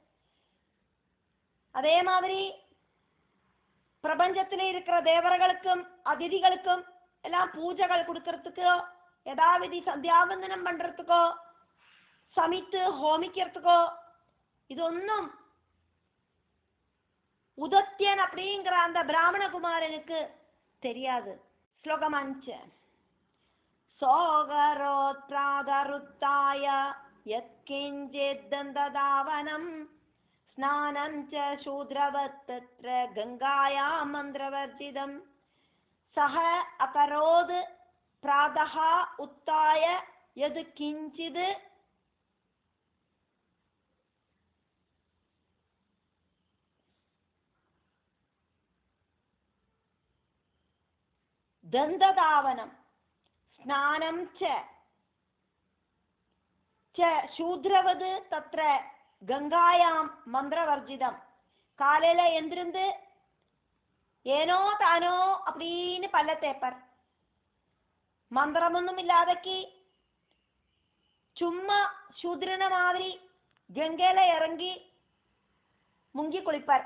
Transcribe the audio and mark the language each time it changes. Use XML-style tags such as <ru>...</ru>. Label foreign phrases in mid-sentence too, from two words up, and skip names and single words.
<ta>அதே மாதிரி பிரபஞ்சத்திலே இருக்கிற தேவர்களுக்கும் அதிதிகளுக்கும் எல்லாம் பூஜைகள் கொடுக்கறதுக்கோ, யதாவிதி சந்தியாவந்தனம் பண்றதுக்கோ, சமித்து ஹோமிக்கிறதுக்கோ இதொன்னும் உதத்தியன் அப்படிங்கிற அந்த பிராமணகுமாரனுக்கு தெரியாது.</ta> <sa>ஸ்லோகம் 5. स होऽकरोत् प्रातरुत्थाय यत्किञ्चित् दन्तधावनम् स्नानं च शूद्रवत् तत्र गङ्गायां मन्त्रवर्जितम् സഹ അകരോത് പ്രാതഃ ഉത്തായ യത് കിഞ്ചിത് ദന്തധാവനം സ്നാനം ച ശൂദ്രവത് തത്ര ഗംഗായാം മന്ത്രവർജിതം.</sa> <ta>காலையில எந்திருந்து ஏனோ தானோ அப்படின்னு பல்ல தேப்பர். மந்திரமொன்னும் இல்லாதக்கு சும்மா சூத்ரன மாதிரி கங்கையில இறங்கி முங்கி குளிப்பார்.</ta>